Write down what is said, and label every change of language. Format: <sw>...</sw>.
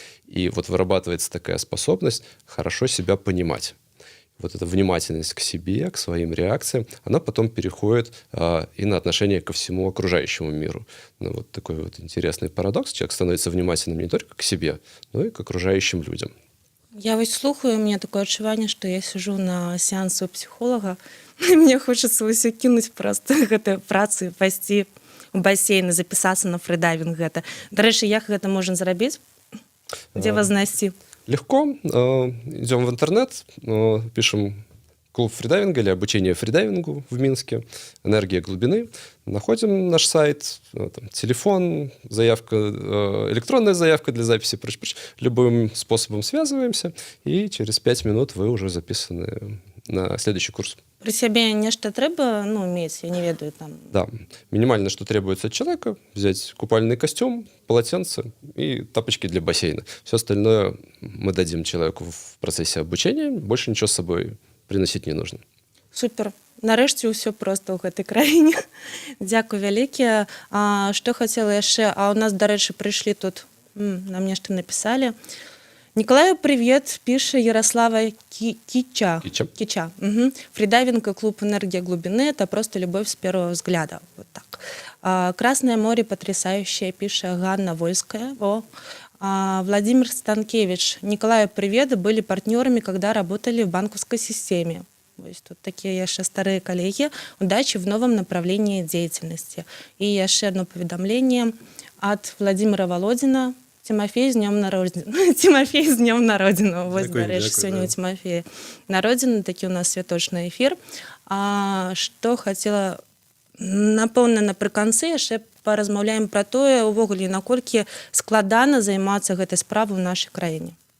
<ru>И вот вырабатывается такая способность хорошо себя понимать. Вот эта внимательность к себе, к своим реакциям, она потом переходит и на отношение ко всему окружающему миру. Ну, вот такой вот интересный парадокс. Человек становится внимательным не только к себе, но и к окружающим людям.</ru> <be>Я вось слухаю,</be> <ru>у меня такое</ru> <be>адчуванне, што</be> <ru>я сижу на сеансу психолога, и мне хочется</ru> <be>ўсё кінуць просто гэтую працу, пайсці ў басейн і запісацца на фридайвінг гэта. Дарэчы, як гэта можна зрабіць? Дзе вас знайсці?</be> <ru>Легко. Идем в интернет, пишем клуб фридайвинга или обучение фридайвингу в Минске, энергия глубины. Находим наш сайт, там, телефон, заявка, электронная заявка для записи, прочее. Любым способом связываемся, и через 5 минут вы уже записаны на следующий курс.</ru> <be>При себе нешта трэба, ну, мець, я не ведаю там.</be> <ru>Да, минимально, что требуется от человека, взять купальный костюм, полотенце и тапочки для бассейна. Все остальное мы дадим человеку в процессе обучения, больше ничего с собой приносить не нужно. Супер.</ru> <be>Нарэшце ўсё проста ў гэтай краіне. Дзякуй вялікія. Што хацела яшчэ? А ў нас, дарэчы, прыйшлі тут, нам нешта напісалі.</be> <ru>Николаю привет, пишет Ярослава Кича. Угу. Фридайвинг и клуб «Энергия глубины» — это просто любовь с первого взгляда. Вот так. «Красное море потрясающее», пишет Ганна Вольская. Владимир Станкевич. Николаю привет, были партнерами, когда работали в банковской системе. То есть тут такие яшчэ старые коллеги. Удачи в новом направлении деятельности. И яшчэ одно поведомление от Владимира Володина.</ru> <be>Тимофей, з днем народзіны. Тимофей, з днем народзіны. Вось, дарэчы, сёння у Тимофея народзіны, такі у нас святочны эфір. Што хацела, напэўна, напрыканцы яшчэ паразмаўляем пра тое, увогуле, наколькі складана займацца гэтай справай в нашай краіне.</be>